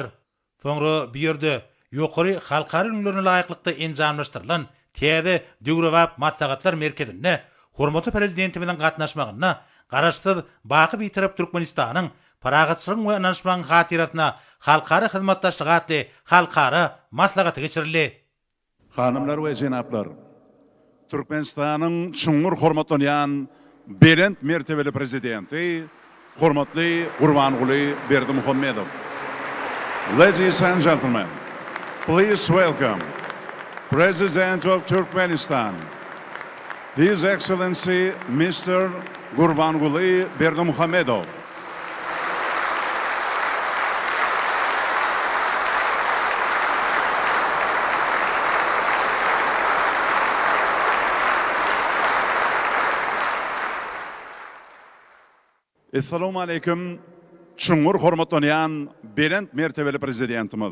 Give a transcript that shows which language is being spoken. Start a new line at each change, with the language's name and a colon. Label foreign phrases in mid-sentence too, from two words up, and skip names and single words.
Turkmen: Soňra bir ýerde ýokary halkary ünlerine laýyklykda enjamlaşdyrylan täze döwrewap maslahatlar merkezinde hormatly prezidentimiziň gatnaşmagyna garaşsyz baky bitirip Türkmenistanyň paragatçylyk we ananşmagyň hatirasyna halkary hyzmatdaşlyk atly halkary maslahaty geçirildi. Hanımlar we jenaplar, Türkmenistanyň çuňur hormatlanýan berent mertebeli prezidenti, hormatly Gurbanguly Berdimuhammedow.
English: Ladies and gentlemen, please welcome President of Turkmenistan, His Excellency Mr.
Turkmen: Gurbanguly Berdimuhammedow.
Arabic: السلام عليكم,
Turkmen: çuňur hormatlanýan berent mertebeli prezidentimiz.